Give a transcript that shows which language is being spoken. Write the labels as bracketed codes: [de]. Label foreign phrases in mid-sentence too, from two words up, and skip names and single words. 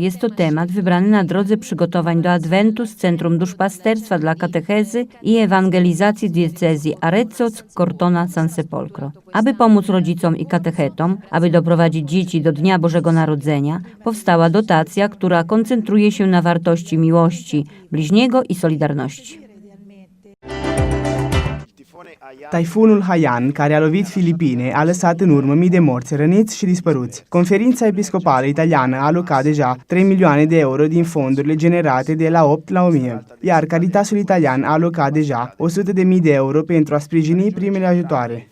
[pl] Jest to temat wybrany na drodze przygotowań do Adwentu z Centrum Duszpasterstwa dla Katechezy i Ewangelizacji Diecezji Arezzo, Cortona, San Sepolcro. Aby pomóc rodzicom i katechetom, aby doprowadzić dzieci do Dnia Bożego Narodzenia, powstała dotacja, która koncentruje się na wartości miłości bliźniego i solidarności. [ro] Taifunul Haiyan, care a lovit Filipine, a lăsat în urmă mii de morți, răniți și dispăruți. Conferința Episcopală Italiană a alocat deja 3 milioane de euro din fondurile generate de la 8 la 1000, iar Caritasul Italian a alocat deja 100.000 de euro pentru a sprijini primele ajutoare.